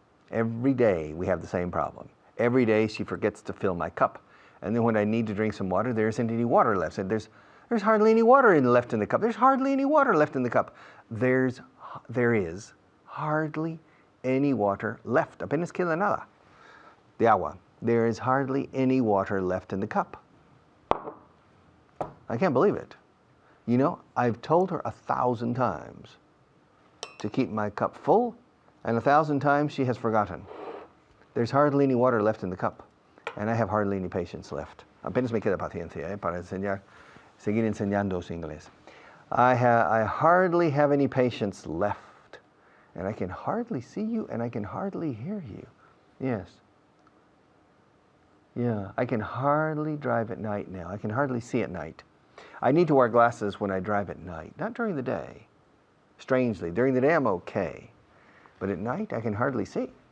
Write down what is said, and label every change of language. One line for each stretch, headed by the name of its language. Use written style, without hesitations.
English: Every day we have the same problem. Every day she forgets to fill my cup. And then when I need to drink some water, there isn't any water left. And there's hardly any water left in the cup. There's hardly any water left in the cup. There is hardly any water left.
Spanish: Apenas queda nada de agua.
English: There is hardly any water left in the cup. I can't believe it. You know, I've told her 1,000 times to keep my cup full, and 1,000 times she has forgotten. There's hardly any water left in the cup, and I have hardly any patience left.
Spanish: Apenas me queda paciencia para seguir enseñando inglés.
English: I hardly have any patience left, and I can hardly see you, and I can hardly hear you. Yes. Yeah, I can hardly drive at night now. I can hardly see at night. I need to wear glasses when I drive at night, not during the day. Strangely, during the day I'm okay, but at night I can hardly see.